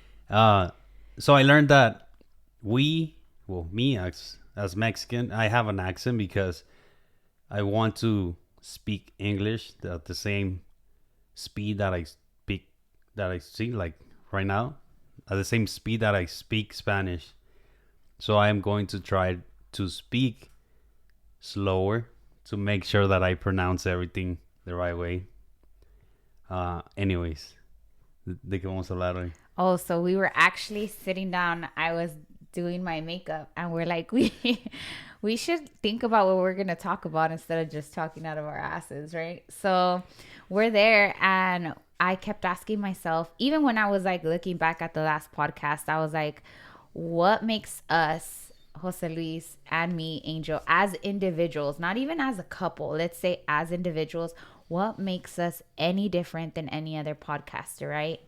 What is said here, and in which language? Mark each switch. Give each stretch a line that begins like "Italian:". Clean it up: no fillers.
English: So I learned that me as Mexican, I have an accent because I want to speak English at the same speed that I see like right now, at the same speed that I speak Spanish. So I am going to try to speak slower to make sure that I pronounce everything the right way. Anyways,
Spanish: ¿de qué vamos a hablar hoy?
English: Oh, so we were actually sitting down. I was doing my makeup, and we're like, we should think about what we're gonna talk about instead of just talking out of our asses, right? So we're there, and I kept asking myself, even when I was like looking back at the last podcast, I was like, what makes us, Jose Luis and me, Angel, as individuals, not even as a couple, let's say as individuals, what makes us any different than any other podcaster, right?